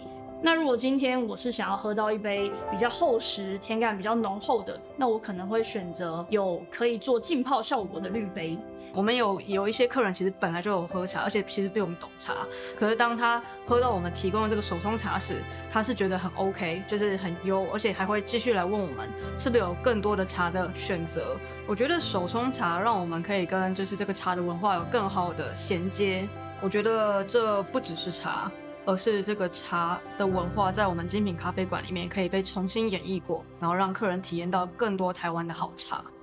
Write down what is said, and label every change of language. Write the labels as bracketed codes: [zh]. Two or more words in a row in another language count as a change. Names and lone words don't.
[zh] 那如果今天我是想要喝到一杯比较厚實、甜感比較濃厚的，那我可能會選擇有可以做浸泡效果的濾杯。我們有一些客人其實本來就有喝茶，而且其實比我們懂茶。可是當他喝到我們提供的這個手沖茶時，他是覺得很 OK， 就是很優，而且還會繼續來問我們是不是有更多的茶的選擇。我覺得手沖茶讓我們可以跟就是這個茶的文化有更好的銜接。我覺得這不只是茶，而是這個茶的文化在我們精品咖啡館裡面可以被重新演繹過，然後讓客人體驗到更多台灣的好茶。